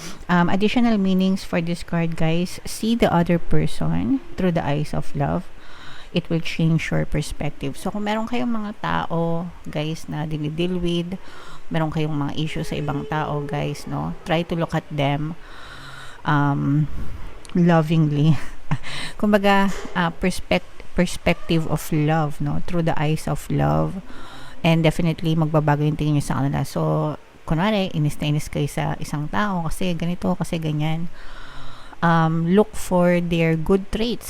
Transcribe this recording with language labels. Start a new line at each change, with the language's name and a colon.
English: Additional meanings for this card, guys. See the other person through the eyes of love. It will change your perspective.
Filipino: So kung meron kayong mga tao, guys, na dinidil with, meron kayong mga issue sa ibang tao, guys, no?
English: Try to look at them lovingly. Kumbaga, perspective of love, no? Through the eyes of love. And definitely, magbabago yung tingin nyo sa kanila.
Filipino: So, kunwari, inis na inis kayo sa isang tao kasi ganito, kasi ganyan.
English: Look for their good traits.